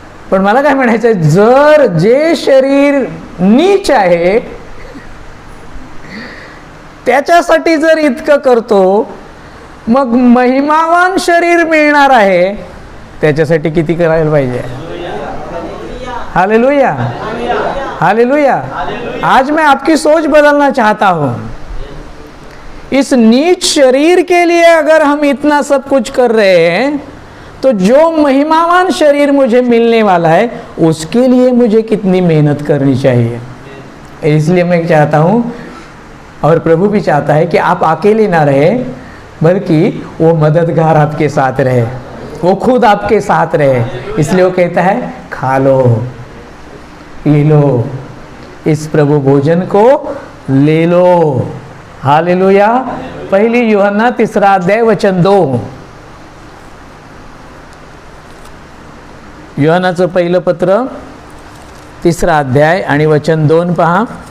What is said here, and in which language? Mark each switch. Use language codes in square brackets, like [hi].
[mr] पण मला काय म्हणायचंय, जर जे शरीर नीच आहे त्याच्यासाठी जर इतकं करतो, मग महिमावान शरीर मिळणार आहे त्याच्यासाठी किती करायला पाहिजे. हालेलुया. हालेलुया. [hi] आज मैं आपकी सोच बदलना चाहता हूं. इस नीच शरीर के लिए अगर हम इतना सब कुछ कर रहे हैं, तो जो महिमावान शरीर मुझे मिलने वाला है उसके लिए मुझे कितनी मेहनत करनी चाहिए. इसलिए मैं चाहता हूं, और प्रभु भी चाहता है कि आप अकेले ना रहे, बल्कि वो मददगार आपके साथ रहे, वो खुद आपके साथ रहे. इसलिए वो कहता है खा लो, पी लो, इस प्रभु भोजन को ले लो. हालेलुया. पहली यूहन्ना 3 अध्याय वचन 2. [mr] यूहन्नाचं पहिलं पत्र 3 अध्याय आणि वचन 2 पहा.